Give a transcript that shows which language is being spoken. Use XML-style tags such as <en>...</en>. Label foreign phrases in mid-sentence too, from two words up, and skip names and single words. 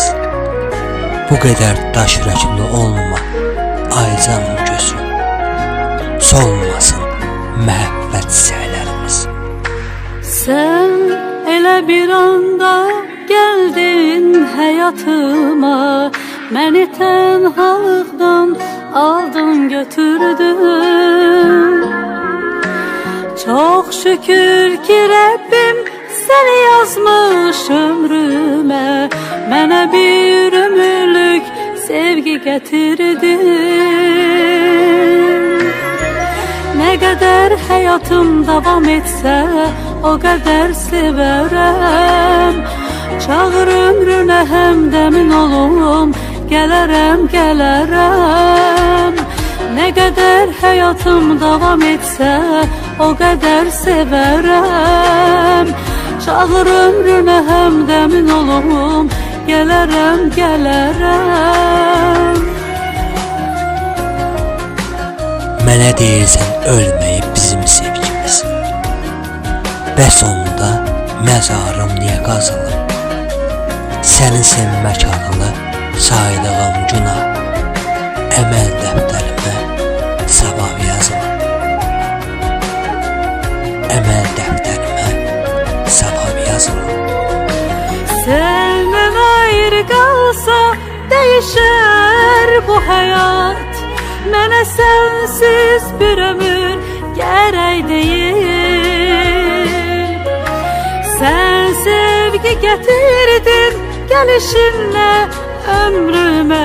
<az>Bu qədər daş ürəkli olma ay canım gözüm, solmasın məhəbbət səhərlərimiz. Sen elə bir anda gəldin həyatıma, məni tənhalıqdan aldın götürdün.</az> <tr>Çok şükür ki Rabbim seni yazmış ömrüme,</tr> <az>mənə bir ömürlük sevgi getirdin.</az> <tr>Ne kadar hayatım devam etse o kadar severem. Çağır ömrüne hemdemin olum, gelerem gelerem. Ne kadar hayatım devam etse o kadar severem. Çağır ömrüne hemdemin olum, gelerem gelerem.</tr> <az>Mənə deyirsən ölməyib bizim sevgimiz, bəs onda məzarım niyə qazılıb? Səni sevmək adını saydığım günah əməl dəftərimə savab yazılıb. Əməl dəftərimə savab yazılıb.</az> <tr>Senden ayrı kalsa değişer bu hayat. Mənə sensiz bir ömür gerek değil. Sen sevgi getirdin gelişinle ömrüme.</tr>